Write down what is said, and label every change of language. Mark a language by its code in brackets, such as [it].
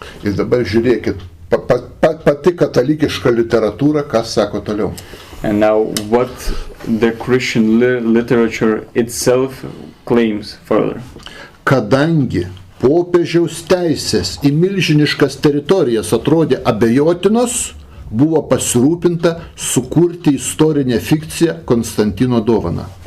[lt] Ir dabar žiūrėkit, pati katalikiška literatūra, kas sako toliau. [en] And now what the Christian literature itself claims further. [lt] Kadangi popiežiaus teisės į milžiniškas teritorijas atrodė abejotinos, buvo pasirūpinta sukurti istorinę fikciją Konstantino dovaną.